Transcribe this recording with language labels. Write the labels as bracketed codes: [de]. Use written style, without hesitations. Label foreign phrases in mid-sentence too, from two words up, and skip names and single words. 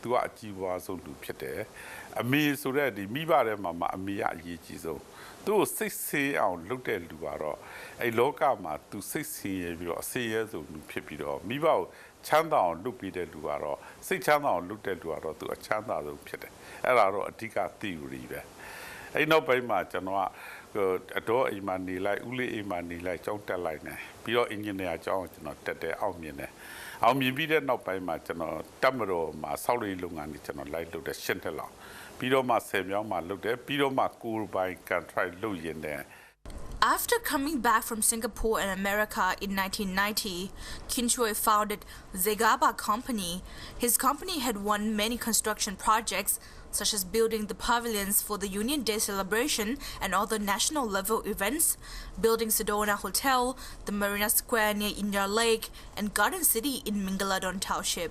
[my] သူကအကြီးပွားဆုံးလူဖြစ်တယ်အမေဆိုတဲ့ဒီမိဘထဲမှာအမေကအရေးကြီးဆုံးသူ့ကိုစိတ်ဆေးအောင်လုပ်တဲ့လူကတော့အဲ့လောကမှာသူစိတ်ဆင်းရဲပြီးတော့အစေရဲဆုံးလူဖြစ်ပြီးတော့မိဘကိုချမ်းသာအောင်လုပ်ပြီးတဲ့လူကတော့စိတ်ချမ်းသာအောင်လုပ်တဲ့လူကတော့သူအချမ်းသာဆုံးဖြစ်တယ်အဲ့ဒါတော့အဓိက theory ပဲအဲ့နောက်ပိုင်းမှာကျွန်တော်ကအတော့အိမ်မှာနေလိုက်ဦးလေးအိမ်မှာနေလိုက်ကြောင်းတက်လိုက်နေပြီးတော့ engineer ကျောင်းကျွန်တော်တက်တယ်အောင်မြင်တယ် အောင်မြင်ပြီးတဲ့နောက်ပိုင်းမှာကျွန်တော်တက်မတော်မှာဆောက်လုပ်ငန်းတွေကျွန်တော်လိုက်လုပ်တဲ့ရှင်းထက်လောက်ပြီးတော့မှ10မြောင်းမှာလုပ်တယ်ပြီးတော့မှကိုယ်ပိုင် contract လုပ်ရင်တဲ့ [en] After coming back from Singapore and America in 1990, Kin Choi founded Zegaba Company. His company had won many construction projects, such as building the pavilions for the Union Day celebration and other national level events, building Sedona Hotel, the Marina Square near India Lake, and Garden City in Mingaladon Township.